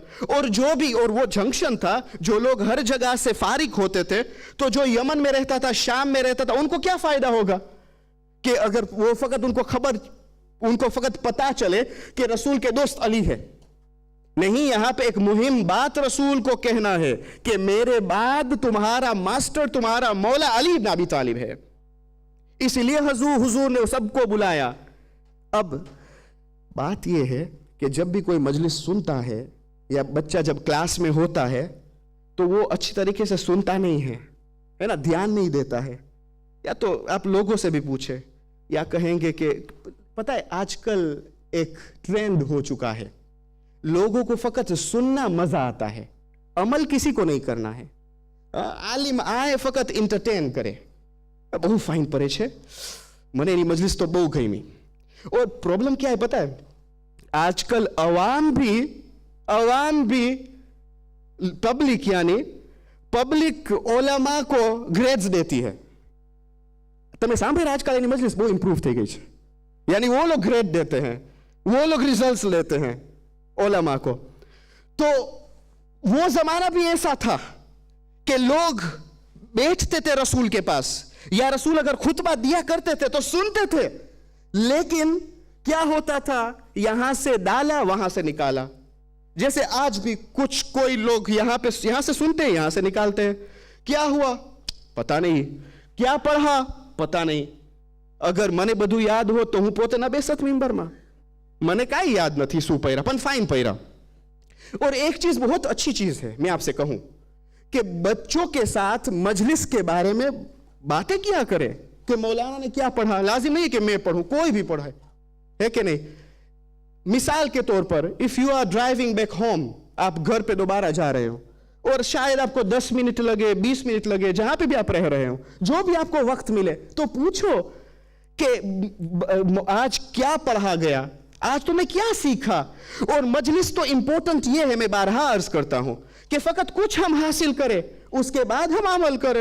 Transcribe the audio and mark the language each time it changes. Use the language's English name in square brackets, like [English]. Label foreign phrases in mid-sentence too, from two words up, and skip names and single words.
[Urdu] اور جو بھی، اور وہ جنکشن تھا، جو لوگ ہر جگہ سے فارغ ہوتے تھے، تو جو یمن میں رہتا تھا، شام میں رہتا تھا، انکو کیا فائدہ ہوگا کہ اگر وہ فقط انکو فقط پتہ چلے کہ رسول کے دوست علی ہے. نہیں، یہاں پہ ایک مہم بات رسول کو کہنا ہے کہ میرے بعد تمہارا ماسٹر، تمہارا مولا علی ابن ابی طالب ہے. اس لیے حضور نے سب کو بلایا. اب بات یہ ہے کہ جب بھی کوئی مجلس سنتا ہے یا بچہ جب کلاس میں ہوتا ہے تو وہ اچھی طریقے سے سنتا نہیں ہے نا, دھیان نہیں دیتا ہے. یا تو آپ لوگوں سے بھی پوچھیں یا کہیں گے کہ پتہ ہے آج کل ایک ٹرینڈ ہو چکا ہے, لوگوں کو فقط سننا مزہ آتا ہے, عمل کسی کو نہیں کرنا ہے. عالم آئے فقط انٹرٹین کرے. [Gujarati] બહુ ફાઇન પડે છે મને એની મજલિસ તો બહુ ગમી. [Urdu] اور پرابلم کیا ہے پتہ ہے, آج کل عوام بھی پبلک یعنی پبلک علماء کو گریڈز دیتی ہے. [Gujarati] તમે સાંભળ્યું આજકાલ એની મજલિસ બહુ ઇમ્પ્રૂવ થઈ ગઈ છે, [Urdu] یعنی وہ لوگ گریڈ دیتے ہیں, وہ لوگ ریزلٹس لیتے ہیں علماء کو. تو وہ زمانہ بھی ایسا تھا کہ لوگ بیٹھتے تھے رسول کے پاس, یا رسول اگر خطبہ دیا کرتے تھے تو سنتے تھے, لیکن کیا ہوتا تھا, یہاں سے ڈالا وہاں سے نکالا. جیسے آج بھی کوئی لوگ یہاں سے سنتے ہیں, یہاں سے نکالتے ہیں. کیا ہوا پتا نہیں, کیا پڑھا پتا نہیں. [Gujarati] اگر મને બધું યાદ હો તો હું પોતે ના બેસત મિંબરમાં, મને કાંઈ યાદ નથી શું પહેરા, પણ ફાઇન પહેરા. [Urdu] اور ایک چیز بہت اچھی چیز ہے, میں آپ سے کہوں کہ بچوں کے ساتھ مجلس کے بارے میں باتیں کیا کرے کہ مولانا نے کیا پڑھا. لازم نہیں کہ میں پڑھوں, کوئی بھی پڑھائے, ہے کہ نہیں. مثال کے طور پر [English] if you are driving back home, [Urdu] آپ گھر پہ دوبارہ جا رہے ہو اور شاید آپ کو 10 منٹ لگے, 20 منٹ لگے, جہاں پہ بھی آپ رہ رہے ہو, جو بھی آپ کو وقت ملے تو پوچھو کہ آج کیا پڑھا گیا, آج تم نے کیا سیکھا. اور مجلس تو امپورٹنٹ یہ ہے, میں بارہا عرض کرتا ہوں کہ فقط کچھ ہم حاصل کریں اس کے بعد ہم عمل کریں.